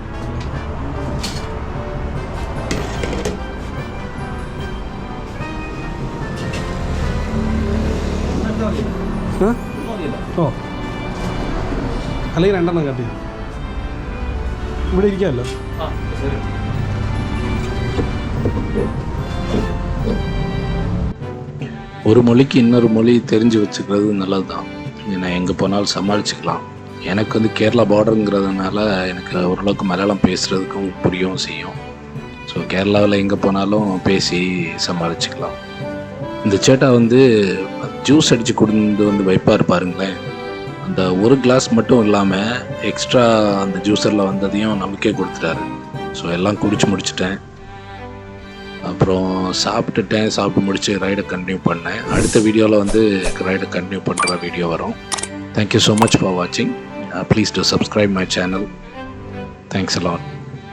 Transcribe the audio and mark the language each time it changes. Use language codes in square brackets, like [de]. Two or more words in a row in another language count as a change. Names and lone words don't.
[ml] ഓ അല്ലെങ്കിൽ 2 എണ്ണം കട്ട് ചെയ്തു. ഇവിടെ ഇരിക്കാമല്ലോ. [ta] ஒரு மொழிக்கு இன்னொரு மொழி தெரிஞ்சு வச்சுக்கிறது நல்லது தான். ஏன்னா எங்கே போனாலும் சமாளிச்சுக்கலாம். எனக்கு வந்து கேரளா பார்டருங்கிறதுனால எனக்கு ஓரளவுக்கு மலையாளம் பேசுகிறதுக்கும் புரியவும் செய்யும். ஸோ கேரளாவில் எங்கே போனாலும் பேசி சமாளிச்சுக்கலாம். இந்த சேட்டா வந்து ஜூஸ் அடித்து கொண்டு வந்து வைப்பார் பாருங்களேன். அந்த ஒரு கிளாஸ் மட்டும் இல்லாமல் எக்ஸ்ட்ரா அந்த ஜூஸரில் வந்ததையும் நமக்கே கொடுத்துட்டாரு. ஸோ எல்லாம் குடிச்சு முடிச்சிட்டேன். அப்புறம் சாப்பிட்டு முடிச்சு [en] ride continue [ta] பண்ணேன். அடுத்த வீடியோவில் வந்து [en] ride continue [ta] பண்ணுற வீடியோ வரும். [en] Thank you so much for watching. Please do subscribe my channel. Thanks a lot.